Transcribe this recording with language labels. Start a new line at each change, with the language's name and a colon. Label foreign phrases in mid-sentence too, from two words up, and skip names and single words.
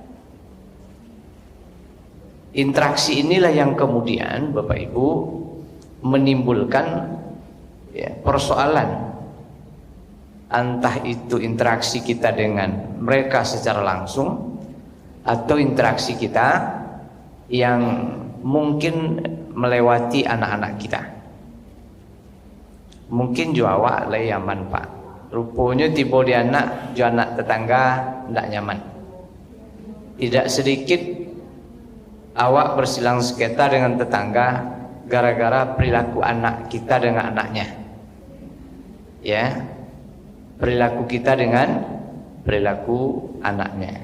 Indonesian: Interaksi inilah yang kemudian Bapak Ibu menimbulkan ya, persoalan, entah itu interaksi kita dengan mereka secara langsung atau interaksi kita yang mungkin melewati anak-anak kita. Mungkin jo awak lay aman Pak, rupanya tiba di anak jo anak tetangga tidak nyaman. Tidak sedikit awak bersilang sengketa dengan tetangga gara-gara perilaku anak kita dengan anaknya. Ya, perilaku kita dengan perilaku anaknya.